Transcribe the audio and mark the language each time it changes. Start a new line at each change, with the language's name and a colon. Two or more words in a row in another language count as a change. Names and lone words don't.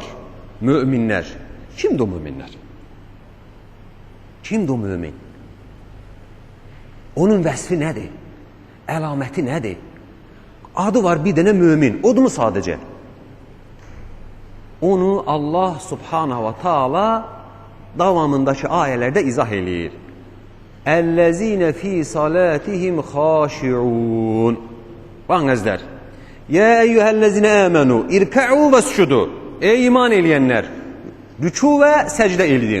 Azerbaijani: Müminlər. Kimdir o müminlər? Kimdir o mümin? Onun vəsfi nədir? Əlaməti nədir? Adı var bir dənə mümin. Odur mu sadəcə? Onu Allah
Arabic: سبحانه وتعالى
Azerbaijani: davamındakı ayələrdə izah eləyir.
Arabic: الذين في صلاتهم خاشعون
Azerbaijani: Baxın əzlər.
Arabic: يا أيها الذين آمنوا اركعوا واسجدوا
Azerbaijani: Ey iman eləyənlər, rüku və səcdə eləyin.